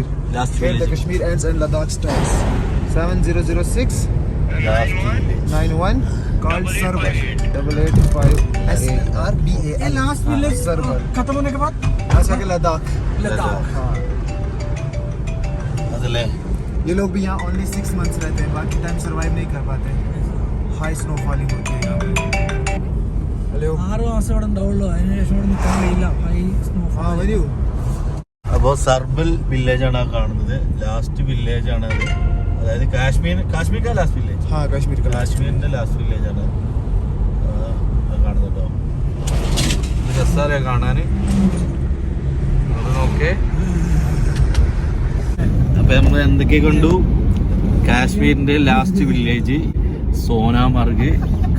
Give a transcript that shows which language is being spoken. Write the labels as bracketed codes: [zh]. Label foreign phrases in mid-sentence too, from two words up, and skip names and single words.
[en] Last Where the village. Kashmir ends and Ladakh starts. 7006 91 called Sarbar. 885 SERBAL. [hi] ये [en] last village [hi] Sarbar. खत्म होने के बाद यहाँ से आगे लद्दाख. लद्दाख. हाँ. [ml] അതല്ലേ [hi] ये लोग भी यहाँ [en] only 6 months [hi] रहते हैं, बाकी टाइम सर्वाइव नहीं कर पाते. [en] high snowfalling [hi] होती है यहाँ पे. हेलो. [ml] 6 മാസം ഇവിടെ ഉണ്ടാവുള്ളൂ. അതിനുശേഷം ഇവിടെ നിൽക്കാൻ കഴിയില്ല. [en] high snowfall. [hi] हाँ वरियो. [ml] അപ്പോൾ സർബൽ വില്ലേജ് ആണ് ആ കാണുന്നത്. [en] last village [ml] ആണ് അത്. അതായത് കാശ്മീരിന്റെ [en] last village. [hi] हाँ कश्मीर का. [ml] കാശ്മീരിന്റെ [en] last village [ml] ആണ് കാണുന്നത് കേട്ടോ. രസാറിയാ കാണാന്. അത് നോക്കേ. അപ്പൊ നമ്മൾ എന്തൊക്കെ കണ്ടു? കാശ്മീരിന്റെ [en] last village, [ml] സോനാമാർഗ്,